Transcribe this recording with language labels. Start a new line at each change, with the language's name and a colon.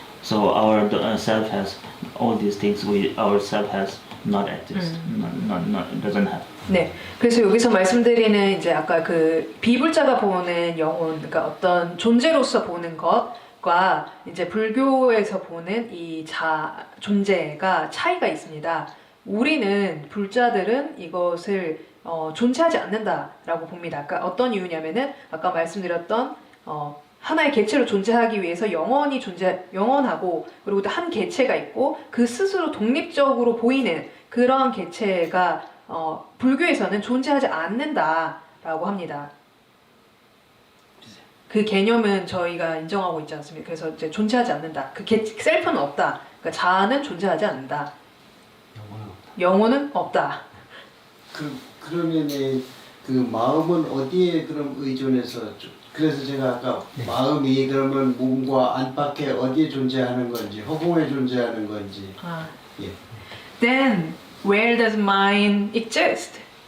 English: So our self has all these things. Our self has not exist. Not doesn't have.
Korean: 네, 그래서 여기서 말씀드리는 이제 아까 그 비불자가 보는 영혼, 그러니까 어떤 존재로서 보는 것과 이제 불교에서 보는 이 존재가 차이가 있습니다. 우리는 불자들은 이것을 존재하지 않는다라고 봅니다. 그러니까 어떤 이유냐면은 아까 말씀드렸던 하나의 개체로 존재하기 위해서 영원하고 그리고 또 한 개체가 있고 그 스스로 독립적으로 보이는 그러한 개체가 불교에서는 존재하지 않는다라고 합니다. 그 개념은 저희가 인정하고 있지 않습니까? 그래서 이제 존재하지 않는다. 그 셀프는 없다. 그러니까 자아는 존재하지 않는다. 영혼은 없다. 그러면은 그 마음은 어디에 그럼 의존해서 그래서 제가 아까 마음이 그러면 몸과 안팎에 어디에 존재하는 건지 허공에 존재하는 건지. 예.
English: Then where does mind exist?